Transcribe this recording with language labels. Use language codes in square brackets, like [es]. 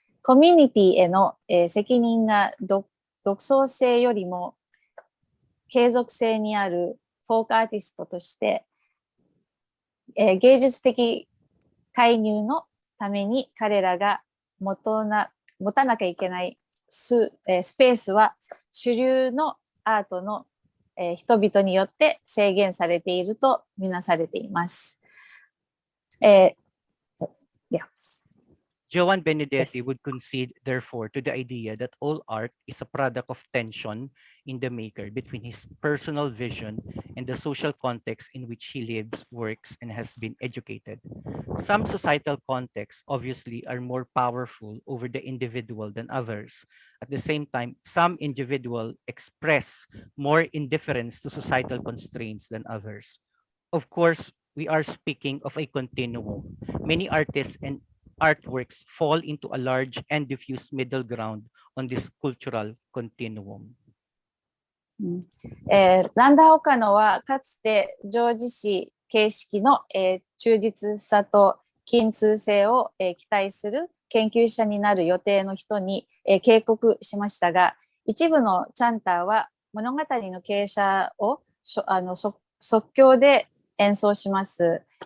[ja] コミュニティへの、責任が独創性よりも継続性にあるフォークアーティストとして、芸術的介入のために彼らが持たなきゃいけないスペースは主流のアートの、人々によって制限されているとみなされています。 [en] Joan Benedetti would concede, therefore, to the idea that all art is a product of tension in the maker between his personal vision and the social context in which he lives, works, and has been educated. Some societal contexts, obviously, are more powerful over the individual than others. At the same time, some individuals express more indifference to societal constraints than others. Of course, we are speaking of a continuum. Many artists and artworks fall into a large and diffuse middle ground on this cultural continuum. [ja] ランダー・オカノはかつて叙事詩形式の、忠実さと均通性を、期待する研究者になる予定の人に、警告しましたが、一部のチャンターは物語の傾斜を即興で演奏します。